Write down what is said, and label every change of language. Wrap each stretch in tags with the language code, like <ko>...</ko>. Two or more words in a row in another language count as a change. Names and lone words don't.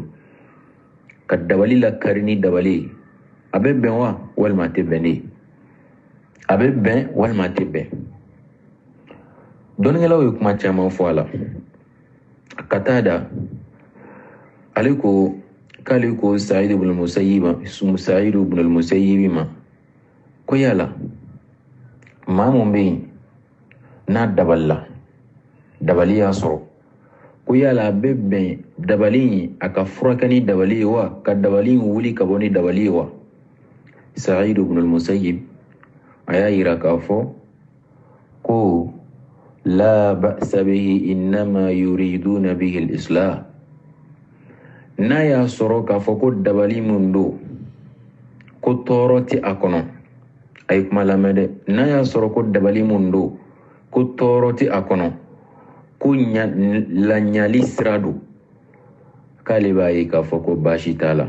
<bm>ka dabali lakari ni dabali ye a bɛ bɛn wa walima a tɛ bɛn de a bɛ bɛn walima a tɛ bɛn dɔnnikɛlaw ye kuma caman fɔ a la ka taa da ale ko k'ale ko Saïd ibn al-Musayyib ma ko yala maa mun bɛ yen n'a dabalila dabali y'a sɔrɔ ko yala a bɛ bɛn dabali in a ka furakɛ ni dabali ye wa ka dabali in wuli ka bɔ ni dabali ye wa Saïd ibn al-Musayyib a y'a yira k'a fɔ ko</bm> <ar>لا بأس به إنما يريدون به الإصلاح</ar> <bm>n'a y'a sɔrɔ k'a fɔ ko dabali mun don ko tɔɔrɔ ti a kɔnɔ, a ye kuma lamɛn dɛ, n'a y'a sɔrɔ ko dabali mun don ko tɔɔrɔ ti a kɔnɔ, ko laɲali sira don, k'ale b'a ye k'a fɔ ko baasi t'a la.</bm>